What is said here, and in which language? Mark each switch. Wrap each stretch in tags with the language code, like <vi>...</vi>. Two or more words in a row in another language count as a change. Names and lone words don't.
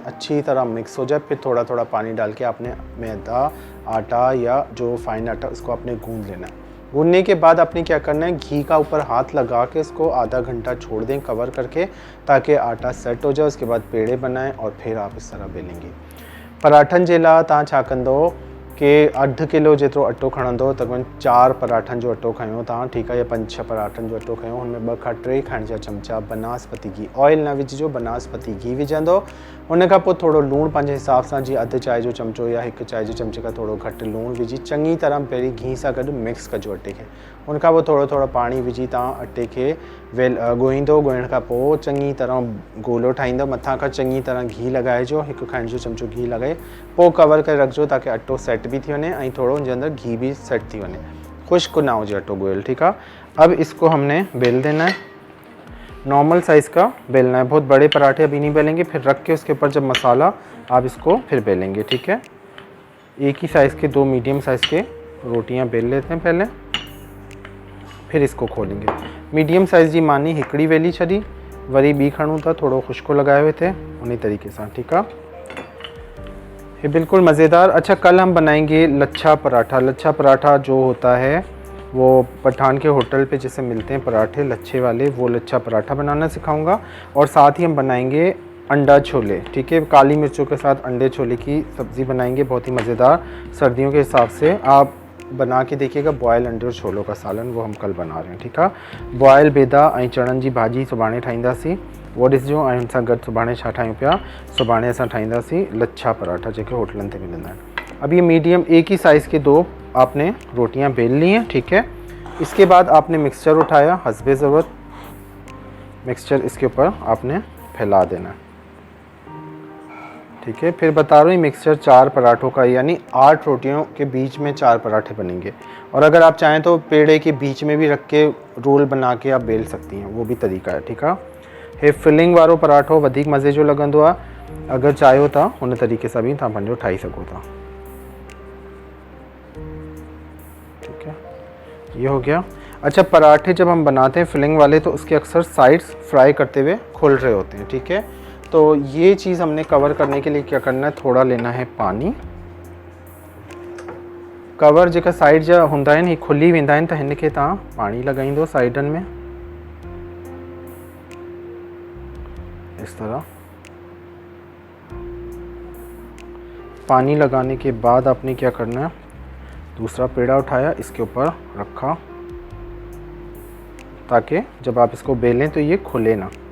<hi>अच्छी तरह मिक्स हो जाए, फिर थोड़ा थोड़ा पानी डाल के आपने मैदा, आटा या जो फाइन आटा उसको आपने गूंद लेना है। गूंदने के बाद आपने क्या करना है, घी का ऊपर हाथ लगा के इसको आधा घंटा छोड़ दें कवर करके, ताकि आटा सेट हो जाए। उसके बाद पेड़े बनाएं और फिर आप इस तरह बेलेंगे।</hi> <sd>पराठन जे लाइ तव्हां छा कंदो कि 1/2 किलो जेतिरो अटो खणंदो, तक़रीबन 4 पराठनि जो अटो खयो तव्हां, ठीकु आहे, या 5-6 पराठनि जो अटो खयो। हुनमें 2 खां 3 खाइण जा चमचा बनास्पति घी, ऑयल न विझिजो, बनास्पति घी विझंदो। हुन खां पोइ थोरो लूणु पंहिंजे हिसाब सां, जीअं 1/2 चांहि जो चमचो या 1 चांहि जो चमचे खां थोरो घटि लूणु विझी चङी तरह पहिरीं घी सां गॾु मिक्स कजो अटे खे। हुन खां पोइ थोरो थोरो पाणी विझी तव्हां अटे खे ॻोहींदो। ॻोहिण खां पोइ चङी तरह गोलो ठाहींदो, मथां खां चङी तरह घी लॻाइजो, 1 खाइण जो चमचो घी लॻाए पोइ कवर करे रखिजो, ताकि अटो सेट भी थी वञे ऐं थोरो हुनजे अंदरि घी भी सेट थी वञे, खुश्क ना हुजे अटो गोयल,</sd> <hi>ठीक है। अब इसको हमने बेल देना है, नॉर्मल साइज़ का बेलना है, बहुत बड़े पराठे अभी नहीं बेलेंगे। फिर रख के उसके ऊपर जब मसाला, आप इसको फिर बेलेंगे, ठीक है। एक ही साइज़ के 2 मीडियम साइज़ के रोटियां बेल लेते हैं पहले, फिर इसको खोलेंगे।</hi> <sd>मीडियम साइज़ जी मानी हिकड़ी वेली छड़ी, वरी बी खणूं था, थोड़ो खुश्को</sd> <hi>लगाए हुए थे उन्हीं तरीके से, ठीक है। ये बिल्कुल मज़ेदार। अच्छा, कल हम बनाएंगे लच्छा पराठा। लच्छा पराठा जो होता है वो पठान के होटल पे जैसे मिलते हैं पराठे लच्छे वाले, वो लच्छा पराठा बनाना सिखाऊंगा। और साथ ही हम बनाएंगे अंडा छोले, ठीक है, काली मिर्चों के साथ अंडे छोले की सब्ज़ी बनाएंगे, बहुत ही मज़ेदार। सर्दियों के हिसाब से आप बना के देखिएगा। बॉयल अंडे और छोलों का सालन, वो हम कल बना रहे हैं, ठीक है।</hi> <sd>बॉयल बेदा ऐं चणनि जी भाॼी सुभाणे ठाहींदासीं, वो ॾिसिजो। ऐं हुन सां गॾु सुभाणे छा ठाहियूं पिया, सुभाणे असां ठाहींदासीं लच्छा पराठा, जेके होटलनि ते मिलंदा आहिनि।</sd> <hi>अब ये मीडियम एक ही साइज़ के 2 आपने रोटियां बेल ली हैं, ठीक है। इसके बाद आपने मिक्सचर उठाया, हस्बे ज़रूरत मिक्सचर इसके ऊपर आपने फैला देना, ठीक है। फिर बता रहा हूँ, मिक्सचर 4 पराठों का, यानी 8 रोटियों के बीच में 4 पराठे बनेंगे। और अगर आप चाहें तो पेड़े के बीच में भी रख के रोल बना के आप बेल सकती हैं, वो भी तरीका है, ठीक है।</hi> <sd>हे फिलिंग वारो पराठो वधिक मज़े जो लॻंदो आहे। अगर चाहियो था उन तरीके सां भी तव्हां पंहिंजो ठाही सघो था,</sd> <hi>ठीक है। ये हो गया। अच्छा, पराठे जब हम बनाते हैं फिलिंग वाले, तो उसके अक्सर साइड्स फ्राई करते हुए खुल रहे होते हैं, ठीक है। तो ये चीज़ हमने कवर करने के लिए क्या करना है, थोड़ा लेना है पानी,</hi> <sd>कवर जेका साइड जा हूंदा आहिनि ही खुली वेंदा आहिनि, त हिन खे तव्हां पाणी लॻाईंदो साइडनि में</sd> <hi>इस तरह। पानी लगाने के बाद आपने क्या करना है, दूसरा पेड़ा उठाया, इसके ऊपर रखा ताकि जब आप इसको बेलें तो ये खुले ना।</hi>